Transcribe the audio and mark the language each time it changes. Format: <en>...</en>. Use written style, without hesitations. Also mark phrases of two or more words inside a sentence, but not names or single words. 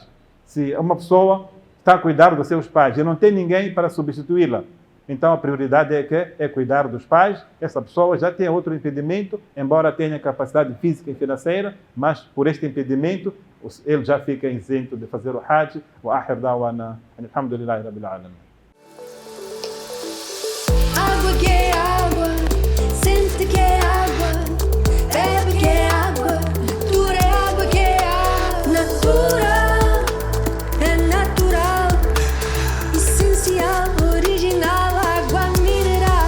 <pt>Se uma pessoa está a cuidar dos seus pais e não tem ninguém para substituí-la, então a prioridade é cuidar dos pais. Essa pessoa já tem outro impedimento, embora tenha capacidade física e financeira, mas por este impedimento ele já fica isento de fazer o Hajj.</pt> <ar>وآخر دعوانا الحمد لله رب العالمين.</ar> <pt>Água que é água, sente que é água, bebe que é água, natura é água que é água, natura é natural, essencial, original, água mineral.</pt>